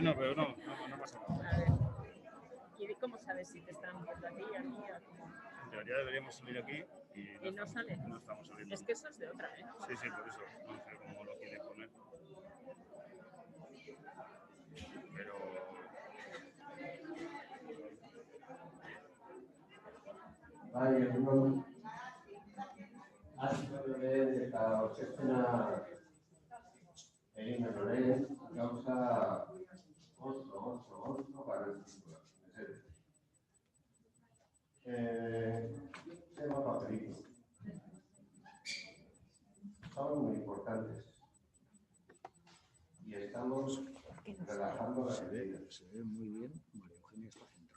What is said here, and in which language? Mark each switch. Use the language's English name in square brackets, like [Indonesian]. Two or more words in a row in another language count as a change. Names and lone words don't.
[Spanish] no, pero no pasa nada. A ver. ¿Y cómo sabes si te están viendo a ti, a mí? En teoría deberíamos salir aquí y no sale. No estamos saliendo. Es que eso es de otra, ¿eh? Sí, por eso. No sé cómo lo quiere poner. Pero... [Basque] Bai, hasiko lehen eta aurkezpena egin lehen gauza oso garrantzitsua. [Spanish] Tema papelito. Son muy importantes. Y estamos relajando la vida. Se ve muy bien. María Eugenia está centrada.